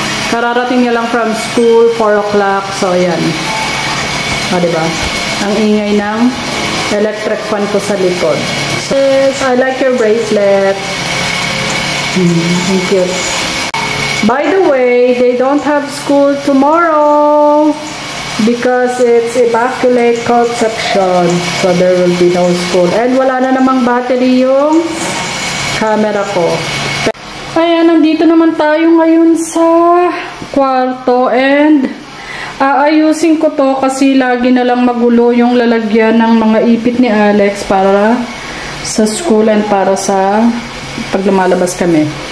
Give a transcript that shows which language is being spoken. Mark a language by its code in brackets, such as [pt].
[tl] Kararating niya lang [en] from school, [tl] 4 o'clock. So, ayan. Diba? Ang ingay ng electric fan ko sa likod. [en] So, yes, I like your bracelet. Thank you. By the way, they don't have school tomorrow because it's Immaculate Conception. So, there will be no school. [tl] And wala na namang battery yung camera ko. Ayan, nandito naman tayo ngayon sa kwarto and aayusin ko to kasi lagi na lang magulo yung lalagyan ng mga ipit ni Alex para sa school and para sa pag lumalabas kami.